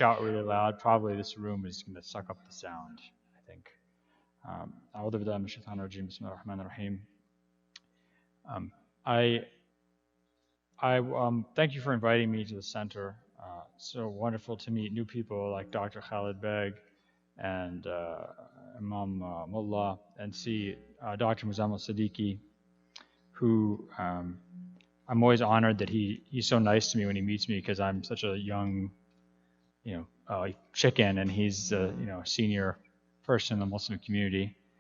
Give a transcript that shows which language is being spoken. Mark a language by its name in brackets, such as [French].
[English] shout really loud, probably this room is going to suck up the sound, I think. [Arabic] أعوذ بالله من الشيطان الرجيم بسم الله الرحمن الرحيم. [English] I thank you for inviting me to the center. So wonderful to meet new people like Dr. Khalid Beg and Imam Mullah, and see Dr. Muzammil Siddiqui, who I'm always honored that he's so nice to me when he meets me, because I'm such a young, chicken, and he's a senior person in the Muslim community.